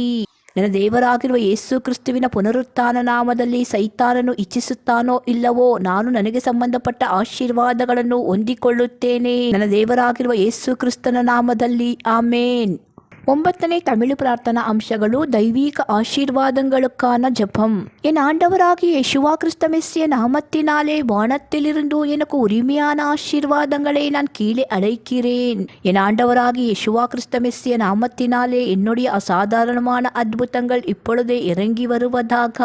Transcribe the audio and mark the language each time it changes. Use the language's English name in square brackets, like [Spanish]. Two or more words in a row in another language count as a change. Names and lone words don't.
[Kannada] ನನ್ನ ದೇವರಾಗಿರುವ ಯೇಸು ಕ್ರಿಸ್ತುವಿನ ಪುನರುತ್ಥಾನ ನಾಮದಲ್ಲಿ ಸೈತಾನನು ಇಚ್ಛಿಸುತ್ತಾನೋ ಇಲ್ಲವೋ ನಾನು ನನಗೆ ಸಂಬಂಧಪಟ್ಟ ಆಶೀರ್ವಾದಗಳನ್ನು ಹೊಂದಿಕೊಳ್ಳುತ್ತೇನೆ. ನನ್ನ ದೇವರಾಗಿರುವ ಯೇಸು ಕ್ರಿಸ್ತನ ನಾಮದಲ್ಲಿ ಆಮೇನ್. 9ನೇ ತಮಿಳು ಪ್ರಾರ್ಥನಾ ಅಂಶಗಳು. [Tamil] தெய்வீக ஆசீர்வாதங்களுக்கான ஜெபம். என் ஆண்டவராகிய யேசுவா கிறிஸ்து மெஸ்ஸிய நாமத்தினாலே வானத்திலிருந்து எனக்கு உரிமையான ஆசீர்வாதங்களை நான் கீழே அழைக்கிறேன். என் ஆண்டவராகிய யேசுவா கிறிஸ்து மெஸ்ஸிய நாமத்தினாலே என்னுடைய அசாதாரணமான அற்புதங்கள் இப்பொழுதே இறங்கி வருவதாக.